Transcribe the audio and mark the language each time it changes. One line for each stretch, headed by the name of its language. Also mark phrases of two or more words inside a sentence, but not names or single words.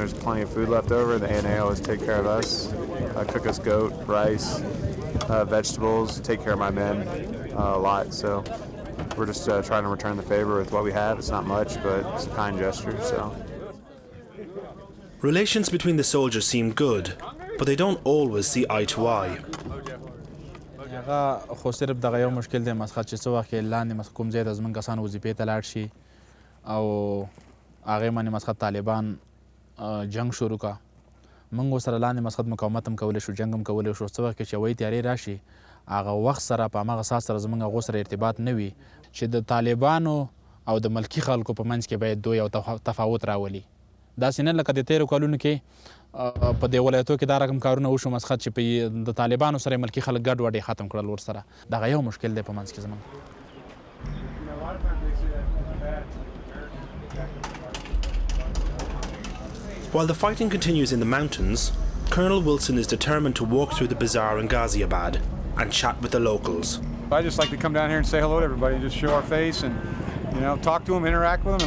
English: There's plenty of food left over. The ANA always take care of us. Cook us goat, rice, vegetables. Take care of my men a lot. So we're just trying to return the favor with what we have. It's not much, but it's a kind gesture. So. Relations between the soldiers seem good, but they don't always see eye to eye.
Pashto: هغه خو صرف دغه یو مشکل دی مسخه چې څه وخت کې لاندې کوم ځای ته زموږ کسان وظیفې ته لاړ شي او هغې باندې مسخه طالبان جنګ شروع کړه موږ ورسره لاندې مسخه مقاومت هم کولی شو جنګ هم کولی شو څه وخت کې چې هوایي تیارې راشي هغه وخت سره په هماغه ساعت سره زموږ هغو سره ارتباط نه وي چې د طالبانو او د ملکي خلکو په منځ کې باید دوی یو تفاوت راولي داسې نه لکه د تیرو کلونو کې په دې ولایتو کې دا رقم کارونه وشو مسخت چې په د طالبانو سره ملکي خلک ګډ وډ ختم کړل ورسره دغه یو مشکل دی په منځ کې زموږ.
English: While the fighting continues in the mountains, Colonel Wilson is determined to walk through the bazaar in Ghaziabad and chat with the locals. I just like to come down here and say hello to everybody and just show our face and, you know, talk to them, interact with them.